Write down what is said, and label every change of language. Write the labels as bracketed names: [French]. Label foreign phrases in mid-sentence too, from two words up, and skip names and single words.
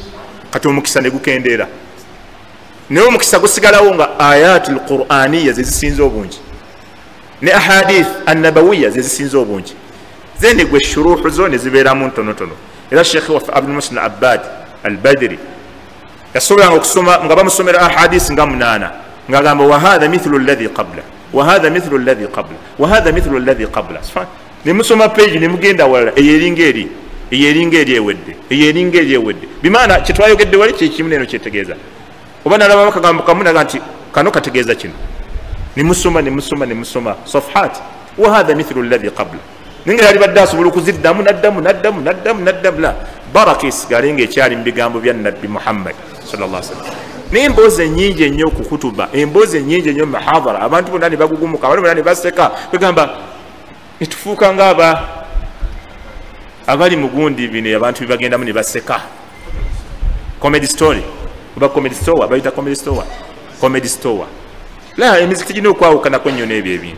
[Ganda] Kati omukisa ne gukendeera naye omukisa gusigalawo nga [Arabic] الآيات القرآنية [Ganda] ze zisinze obungi ne [Arabic] الأحاديث النبوية [Ganda] ze zisinze obungi. then gwe shuruhu zo ne zibeeramu ntonotono. Era Sheikh waffe Abdul Muhsin Abbad al-Badri yasobolanga okusoma nga bamusomera ahadisi nga 8 ng'agamba [Arabic] وهذا مثل الذي قبل وهذا مثل الذي قبل وهذا مثل الذي قبل [Ganda] wa hadha mithlu alladhi qabla. Ne musoma page ne mugenda wala eyeringa eri ewedde bimaana kyetwayogedde wali kyekimu neno kyetegeeza oba nalaba bakagambo kamu naga nti kano kategeeza kino ne musoma safhat [Arabic] وهذا مثل الذي قبل [Ganda] ninga yali badde asobola okuziddamu naddamu la baraka esigalenga ekyali mu bigambo bya nabbi Muhammad [Arabic] صلى الله عليه وسلم. [Ganda] N'emboozi ennyingi ennyo okukutuba, emboozi ennyingi ennyo mu mahadhara, abantu bonna ne bagugumuka, abantu bonna ne baseka bagamba nitufuuka nga abali mugundi bino abantu bibagendamu ne baseka. [English] Comedy story [Ganda] oba [English] comedy store [Ganda] bayita [English] comedy store [Ganda] la emizikiti gino okwawukanako nnyo n'ebyo ebintu.